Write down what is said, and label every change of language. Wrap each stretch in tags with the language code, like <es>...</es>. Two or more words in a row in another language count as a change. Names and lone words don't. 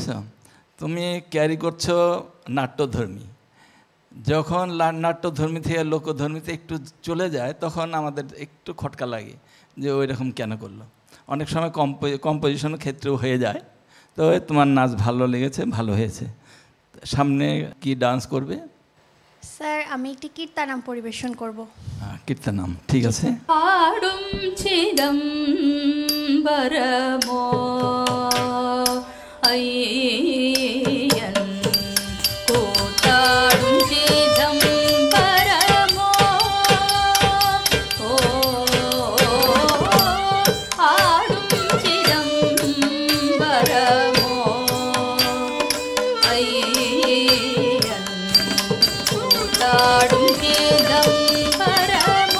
<bn>তুমি ক্যারি করছো নাট্যধর্মী, যখন নাট্যধর্মী থেকে লোকধর্মীতে একটু চলে যায় তখন আমাদের একটু খটকা লাগে যে ওই রকম কেন করলো। অনেক সময় কম্পোজিশনের ক্ষেত্রেও হয়ে যায়। তো তোমার নাচ ভালো লেগেছে, ভালো হয়েছে। সামনে কি ডান্স করবে? স্যার আমি একটি কীর্তনাম পরিবেশন করব। কীর্তনাম, ঠিক আছে।</bn> <ta>ஆடும் சிதம்பரமோ ஐயன் கூத்தாடும் சிதம்பரமோ ஆடும் சிதம்பரமோ ஐயன் கூத்தாடும் சிதம்பரமோ</ta>